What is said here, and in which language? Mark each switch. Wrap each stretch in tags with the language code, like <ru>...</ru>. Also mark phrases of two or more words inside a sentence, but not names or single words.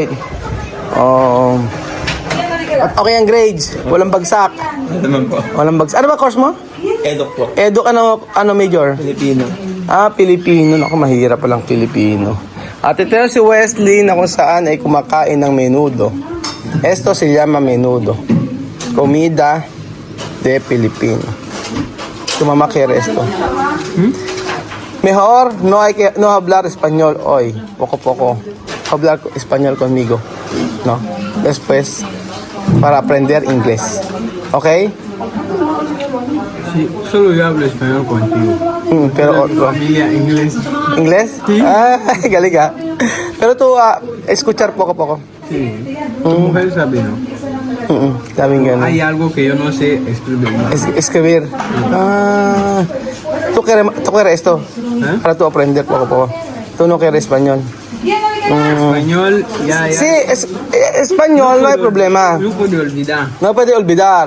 <tl>Oh. At okay ang grades. Walang bagsak. Naman po. Walang bagsak. Ano ba course mo? Edok po. Eduk, ano major? Filipino. Pilipino. Naku, mahirap palang Pilipino. At ito si Wesley na kung saan ay kumakain ng menudo.</tl> <es>Esto se llama menudo. Comida de Filipino. Tumama que esto. Mejor no hablar español hoy. Poco. Hablar español conmigo. No. Después, para aprender inglés. ¿Ok? Sí, solo yo hablo español contigo. Pero Mi familia inglés. ¿Inglés? Sí.</es> <tl>Galing ka.</tl> <es>Pero tú, escuchar poco. Sí. Tu mujer sabe, ¿no?</es> <tl>Sabi nga.</tl> <es>Hay algo que yo no sé escribir. Escribir. ¿Tú quieres esto? Para tú aprender poco. Tú no quieres español. Español, ya. Sí, español, no hay problema. No puedo olvidar. No puede olvidar.</es>